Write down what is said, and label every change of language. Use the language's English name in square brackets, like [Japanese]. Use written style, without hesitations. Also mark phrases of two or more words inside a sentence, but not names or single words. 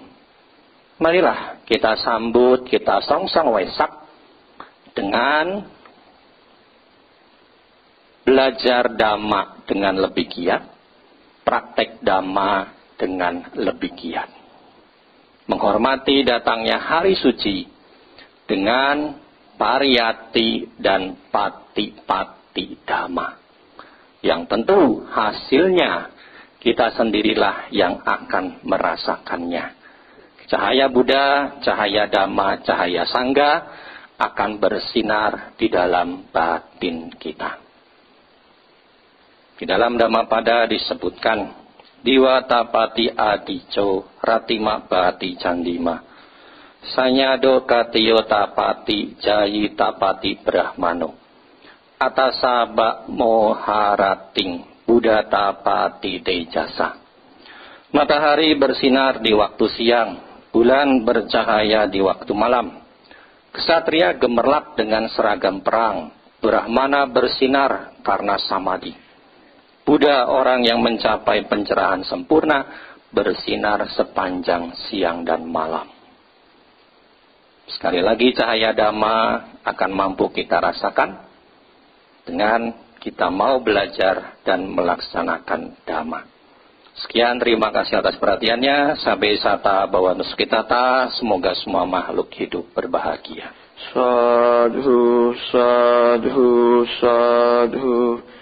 [Indonesian] Marilah kita sambut, kita songsong Wesak dengan belajar Dhamma dengan lebih giat, praktek Dhamma dengan lebih giat. Menghormati datangnya hari suci dengan pariyati dan pati-pati Dhamma. Yang tentu hasilnya kita sendirilah yang akan merasakannya. Cahaya Buddha, cahaya Dhamma, cahaya Sangha akan bersinar di dalam batin kita. Di dalam Dhammapada disebutkan, [Pali] Diwatapati adico ratima bati candima. Sanyado katiyo tapati jayi tapati brahmano. Atasaba moharating Buddha tapati dejasa. [Indonesian] Matahari bersinar di waktu siang, bulan bercahaya di waktu malam. Ksatria gemerlap dengan seragam perang, Brahmana bersinar karena samadhi. Buddha, orang yang mencapai pencerahan sempurna, bersinar sepanjang siang dan malam. Sekali lagi cahaya Dhamma akan mampu kita rasakan dengan kita mau belajar dan melaksanakan Dhamma. Sekian, terima kasih atas perhatiannya. [Pali] Sabe sata bawanu sukitata, [Indonesian] semoga semua makhluk hidup berbahagia. [Pali] Sadhu, sadhu, sadhu.